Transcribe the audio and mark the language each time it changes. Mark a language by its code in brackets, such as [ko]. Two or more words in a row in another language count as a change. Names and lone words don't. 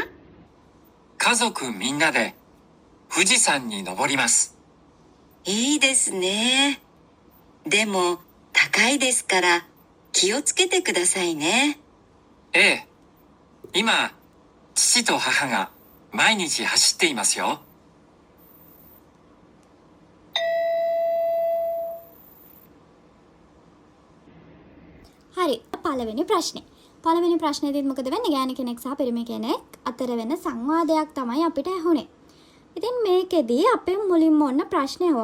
[ja] 家族みんなで富士山に登ります。いいですね。でも、高いですから気をつけてくださいね。ええ。今、父と母が毎日走っていますよ。 [si] හරි. පළවෙනි ප්‍රශ්නේ. පළවෙනි ප්‍රශ්නේදීත් මොකද වෙන්නේ? ගෑණි කෙනෙක් සහ පිරිමි කෙනෙක් අතර වෙන සංවාදයක් තමයි අපිට ඇහුනේ. ඉතින් මේකෙදී අපේ මුලින්ම ඔන්න ප්‍රශ්නේ ආවා.